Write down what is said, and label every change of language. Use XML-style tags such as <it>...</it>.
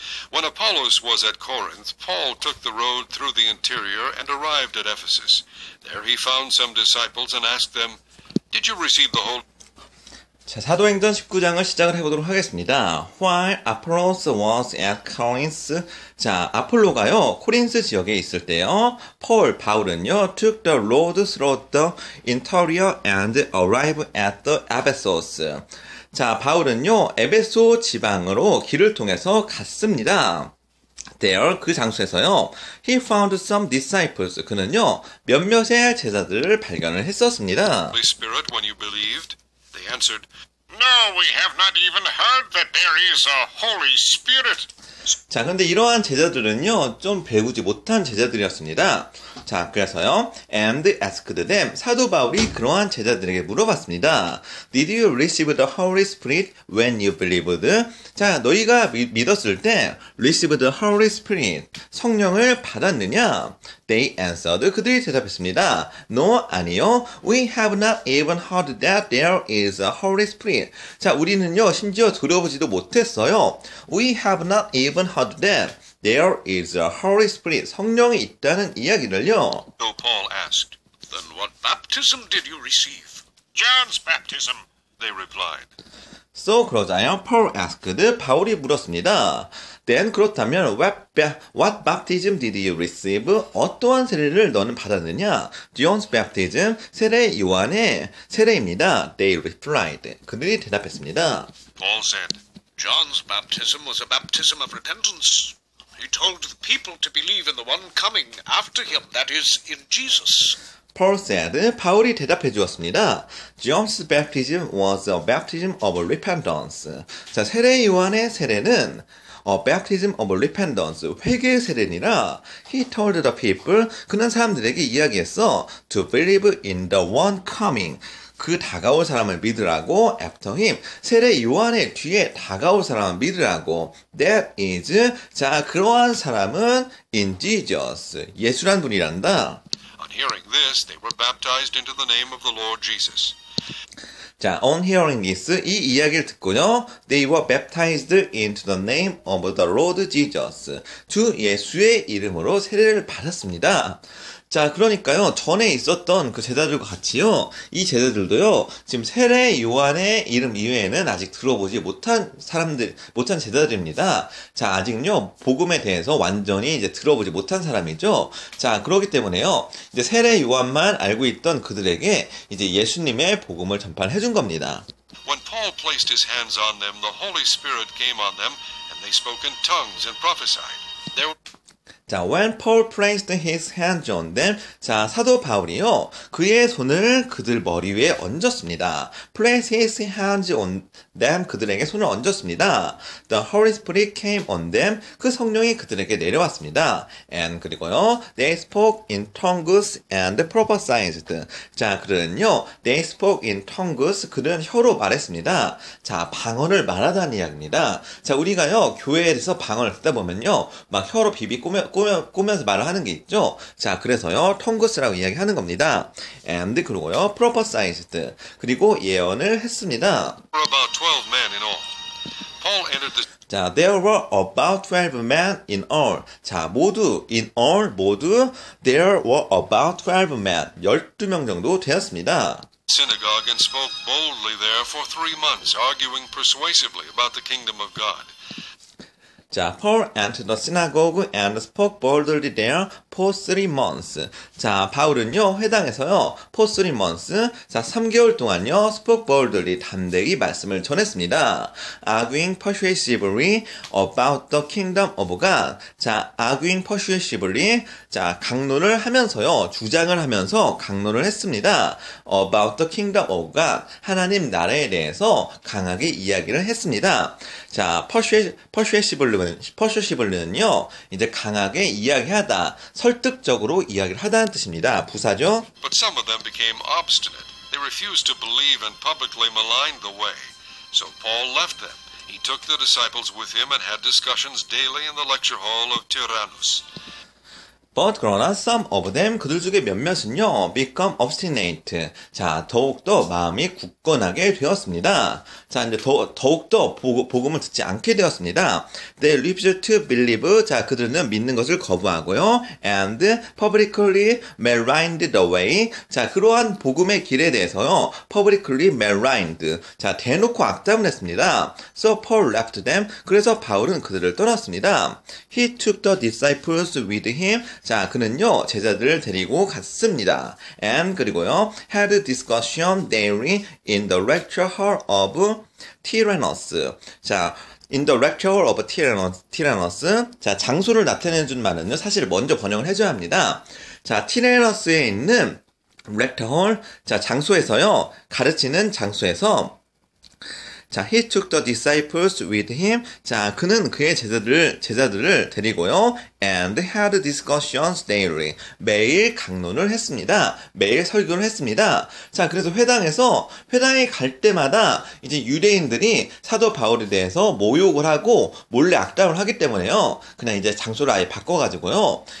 <en>When Apollos was at Corinth, Paul took the road through the interior and arrived at Ephesus. There he found some disciples and asked them, Did you receive the Holy</en> <ko>자, 사도행전 19장을 시작을 해보도록 하겠습니다.</ko> <en>While Apollos was at Corinth,</en> <ko>자, 아폴로가요, 코린스 지역에 있을 때요, 바울은요,</ko> <en>took the road through the interior and arrived at the Ephesus.</en> <ko>자, 바울은요, 에베소 지방으로 길을 통해서 갔습니다.</ko> <en>There,</en> <ko>그 장소에서요,</ko> <en>he found some disciples.</en> <ko>그는요, 몇몇의 제자들을 발견을 했었습니다.</ko> <en>Spirit when you believed? They answered, No, we have not even heard that there is a Holy Spirit.</en> <ko>자, 근데 이러한 제자들은요, 좀 배우지 못한 제자들이었습니다. 자, 그래서요,</ko> <en>and asked them,</en> <ko>사도 바울이 그러한 제자들에게 물어봤습니다.</ko> <en>Did you receive the Holy Spirit when you believed?</en> <ko>자, 너희가 믿었을 때,</ko> <en>receive the Holy Spirit,</en> <ko>성령을 받았느냐?</ko> <en>They answered,</en> <ko>그들이 대답했습니다. No, 아니요.</ko> <en>We have not even heard that there is a Holy Spirit.</en> <ko>자, 우리는요, 심지어 들어보지도 못했어요.</ko> <en>We have not even heard that there is a Holy Spirit.</en> <ko>성령이 있다는 이야기를요.</ko> <en>So Paul asked, Then what baptism did you receive? John's baptism, they replied. So</en> <ko>그러자요,</ko> <en>Paul asked,</en> <ko>바울이 물었습니다.</ko> <en>Then</en> <ko>그렇다면</ko> <en>what baptism did you receive?</en> <ko>어떠한 세례를 너는 받았느냐?</ko> <en>John's baptism,</en> <ko>세례 요한의 세례입니다.</ko> <en>They replied.</en> <ko>그들이 대답했습니다.</ko> <en>Paul said, John's baptism was a baptism of repentance. He told the people to believe in the one coming after him, that is, in Jesus. Paul said,</en> <ko>바울이 대답해 주었습니다.</ko> <en>John's baptism was a baptism of repentance.</en> <ko>자, 세례 요한의 세례는</ko> <en>baptism of repentance,</en> <ko>회개 세례니라.</ko> <en>He told the people,</en> <ko>그는 사람들에게 이야기했어.</ko> <en>To believe in the one coming.</en> <ko>그 다가올 사람을 믿으라고,</ko> <en>after him,</en> <ko>세례 요한의 뒤에 다가올 사람을 믿으라고,</ko> <en>that is,</en> <ko>자, 그러한 사람은</ko> <en>in Jesus,</en> <ko>예수란 분이란다.</ko> <en>On hearing this, they were baptized into the name of the Lord Jesus.</en> <ko>자,</ko> <en>on hearing this,</en> <ko>이 이야기를 듣고요,</ko> <en>they were baptized into the name of the Lord Jesus.</en> <ko>주 예수의 이름으로 세례를 받았습니다. 자, 그러니까요, 전에 있었던 그 제자들과 같이요, 이 제자들도요, 지금 세례 요한의 이름 이외에는 아직 들어보지 못한 제자들입니다. 자, 아직요, 복음에 대해서 완전히 이제 들어보지 못한 사람이죠. 자, 그렇기 때문에요, 이제 세례 요한만 알고 있던 그들에게 이제 예수님의 복음을 전파를 해준 겁니다.</ko> <en>When Paul placed his hands on them, the Holy Spirit came on them, and they spoke in tongues and prophesied.</en> <ko>자,</ko> <en>when Paul placed his hands on them,</en> <ko>자, 사도 바울이요, 그의 손을 그들 머리 위에 얹었습니다.</ko> <en>place his hands on them,</en> <ko>그들에게 손을 얹었습니다.</ko> <en>The Holy Spirit came on them,</en> <ko>그 성령이 그들에게 내려왔습니다.</ko> <en>And</en> <ko>그리고요,</ko> <en>they spoke in tongues and prophesied.</en> <ko>자, 그들은요,</ko> <en>they spoke in tongues,</en> <ko>그들은 혀로 말했습니다. 자, 방언을 말하다는 이야기입니다. 자, 우리가요, 교회에서 방언을 듣다 보면요, 막 혀로 비비 꾸면서 말을 하는 게 있죠. 자, 그래서요, tongues라고 이야기하는 겁니다.</ko> <en>And</en> <ko>그리고요, prophesied, 그리고 예언을 했습니다.</ko> <en>About 12 men in all. Paul entered the</en> <ko>자,</ko> <en>there were about 12 men in all. 자, in all, there were about 12 men.</en> <ko>12명 정도 되었습니다.</ko> <en>synagogue and spoke boldly there for 3 months, arguing persuasively about the kingdom of God.</en> <ko>자,</ko> <en>Paul entered the synagogue and spoke boldly there for 3 months.</en> <ko>자, 바울은요, 회당에서요,</ko> <en>for 3 months,</en> <ko>자, 3개월 동안요,</ko> <en>spoke boldly,</en> <ko>담대히 말씀을 전했습니다.</ko> <en>arguing persuasively about the kingdom of God.</en> <ko>자,</ko> <en>arguing persuasively,</en> <ko>자, 강론을 하면서요, 주장을 하면서 강론을 했습니다.</ko> <en>about the kingdom of God.</en> <ko>하나님 나라에 대해서 강하게 이야기를 했습니다. 자, persuasively는요, 이제 강하게 이야기하다, 설득적으로 이야기를 하다는 뜻입니다. 부사죠.</ko> <en>But some of them became obstinate. They refused to believe and publicly maligned the way. So Paul left them. He took the disciples with him and had discussions daily in the lecture hall of Tyrannus. But</en> <ko>그러나</ko> <en>some of them</en> <ko>그들 중에 몇몇은요</ko> <en>become obstinate.</en> <ko>자 더욱더 마음이 굳건하게 되었습니다. 자 이제 더욱더 복음을 듣지 않게 되었습니다.</ko> <en>They refused to believe.</en> <ko>자 그들은 믿는 것을 거부하고요.</ko> <en>And publicly maligned the way.</en> <ko>자 그러한 복음의 길에 대해서요</ko> <en>publicly maligned.</en> <ko>자 대놓고 악담을 했습니다.</ko> <en>So Paul left them.</en> <ko>그래서 바울은 그들을 떠났습니다.</ko> <en>He took the disciples with him.</en> <ko>자, 그는요, 제자들을 데리고 갔습니다.</ko> <en>And,</en> <ko>그리고요,</ko> <en>had discussion daily in the lecture hall of Tyrannus.</en> <ko>자,</ko> <en>in the lecture hall of Tyrannus.</en> <ko>자, 장소를 나타내준 말은요, 사실 먼저 번역을 해줘야 합니다. 자, 티레너스에 있는</ko> <en>lecture hall.</en> <ko>자, 장소에서요, 가르치는 장소에서 자,</ko> <en>he took the disciples with him.</en> <ko>자, 그는 그의 제자들을 데리고요.</ko> <en>And had discussions daily.</en> <ko>매일 강론을 했습니다. 매일 설교를 했습니다. 자, 그래서 회당에 갈 때마다 이제 유대인들이 사도 바울에 대해서 모욕을 하고 몰래 악담을 하기 때문에요. 그냥 이제 장소를 아예 바꿔가지고요.</ko>